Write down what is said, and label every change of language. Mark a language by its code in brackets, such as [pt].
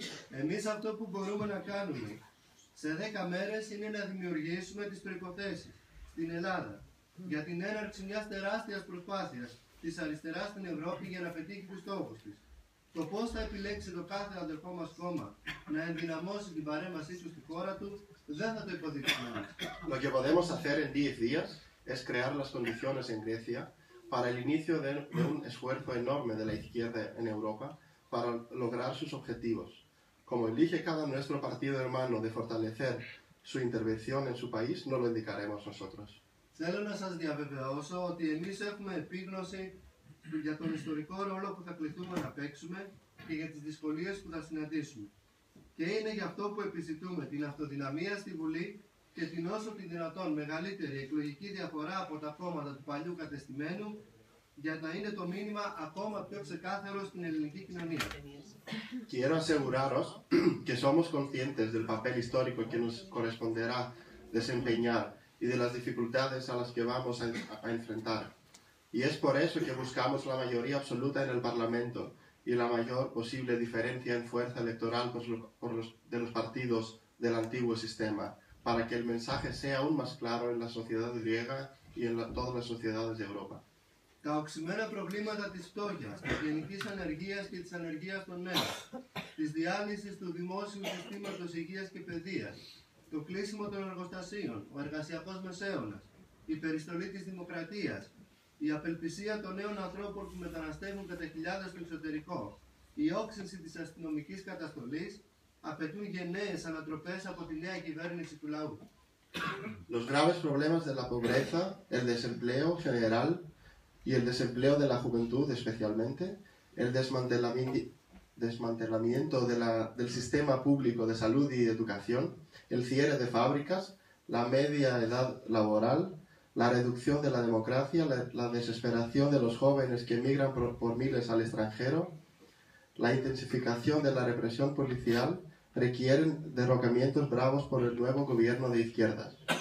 [el] Εμείς αυτό που μπορούμε να κάνουμε σε 10 μέρες είναι να δημιουργήσουμε τις προϋποθέσεις στην Ελλάδα για την έναρξη μιας τεράστιας προσπάθειας της αριστεράς στην Ευρώπη για να πετύχει τους στόχους της. Το πώς θα επιλέξει το κάθε αδερφό μας κόμμα να ενδυναμώσει την παρέμβασή του στη χώρα του δεν θα το υποδείξουμε εμείς. [es] Lo que podemos hacer en 10 días es crear las condiciones en Grecia para el inicio de un esfuerzo enorme de la izquierda en Europa para lograr sus objetivos. Como elige cada nuestro partido hermano de fortalecer su intervención en su país, no lo indicaremos nosotros. [el] Θέλω να σας διαβεβαιώσω ότι εμείς έχουμε επίγνωση για τον ιστορικό ρόλο που θα κληθούμε να παίξουμε και για τις δυσκολίες που θα συναντήσουμε. Και είναι γι' αυτό που επιζητούμε την αυτοδυναμία στη Βουλή και την όσο τη δυνατόν μεγαλύτερη εκλογική διαφορά από τα κόμματα του παλιού κατεστημένου για να είναι το μήνυμα ακόμα πιο ξεκάθαρο στην ελληνική κοινωνία. [es] Quiero aseguraros que somos conscientes del papel histórico que nos corresponderá desempeñar y de las dificultades a las que vamos a enfrentar. Y es por eso que buscamos la mayoría absoluta en el Parlamento y la mayor posible diferencia en fuerza electoral de los partidos del antiguo sistema, para que el mensaje sea aún más claro en la sociedad griega y en todas las sociedades de Europa. [el] Τα οξυμένα προβλήματα της φτώχειας, της γενικής ανεργίας και της ανεργίας των νέων, της διάλυσης του δημόσιου συστήματος υγείας και παιδείας, το κλείσιμο των εργοστασίων, ο εργασιακός μεσαίωνας, η περιστολή της δημοκρατίας, η απελπισία των νέων ανθρώπων που μεταναστεύουν κατά χιλιάδες στο εξωτερικό, η όξυνση της αστυνομικής καταστολής απαιτούν γενναίες ανατροπές από τη νέα κυβέρνηση του λαού. [es] Los graves problemas de la pobreza, el desempleo general y el desempleo de la juventud especialmente, el desmantelamiento del sistema público de salud y educación, el cierre de fábricas, la media edad laboral, la reducción de la democracia, la desesperación de los jóvenes que emigran por miles al extranjero, la intensificación de la represión policial, requieren derrocamientos bravos por el nuevo gobierno de izquierdas.